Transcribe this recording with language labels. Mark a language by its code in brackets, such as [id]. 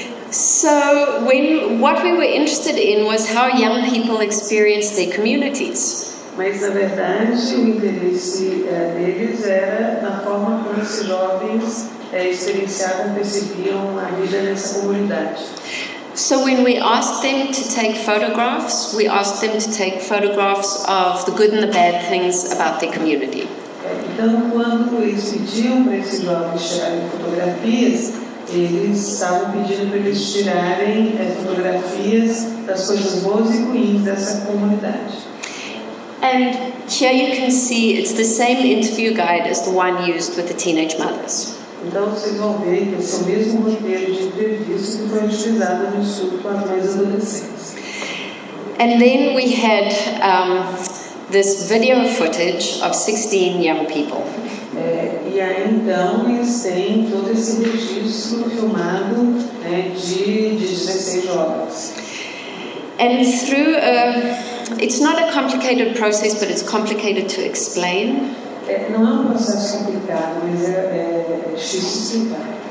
[en] So what we were interested in was how young people experience their communities. [pt] Mas na verdade o interesse deles era na forma como esses jovens experienciavam, percebiam a vida nessa comunidade. [en] So when we asked them to take photographs, we asked them to take photographs of the good and the bad things about their community. [pt] Então, quando eles pediam para esses jovens tirarem fotografias, eles estavam pedindo para eles tirarem fotografias das coisas boas e ruins dessa comunidade. [en] And here you can see it's the same interview guide as the one used with the teenage mothers. [pt] Então vocês vão ver que esse é o mesmo roteiro de entrevista que foi utilizado no estudo com as mães adolescentes. [en] And then we had this video footage of 16 young people. [pt] E aí então eles têm todo esse registro filmado de 16 jovens. [en] And through it's not a complicated process, but it's complicated to explain. [pt] Não é processo complicado, mas é difícil explicar.